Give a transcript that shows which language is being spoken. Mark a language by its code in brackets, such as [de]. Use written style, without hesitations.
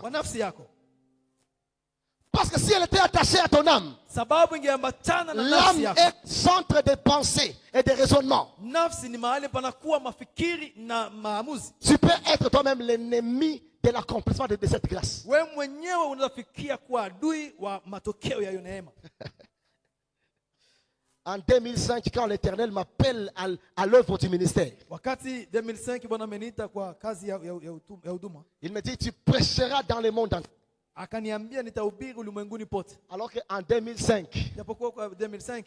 [sw] Kwa nafsi yako. [fr] Parce que si elle était attachée à ton âme, [sw] sababu ingeambatana na nafsi yako. [fr] est centre de pensée et de raisonnement. [sw] Nafsi ni mahali panakuwa mafikiri na maamuzi. [fr] Tu peux être toi-même l'ennemi de l'accomplissement de cette grâce. [sw] Wewe mwenyewe unafikia kuwa adui wa matokeo ya hiyo neema. [fr] En 2005, quand l'Éternel m'appelle à l'œuvre du ministère, [sw] wakati 2005 Bwana ameniita kwa kazi ya huduma, [fr] il me dit tu prêcheras dans le monde entier. [sw] Akaniambia nitahubiri ulimwenguni pote. [fr] Alors qu'en 2005, [sw] japokuwa kwa 2005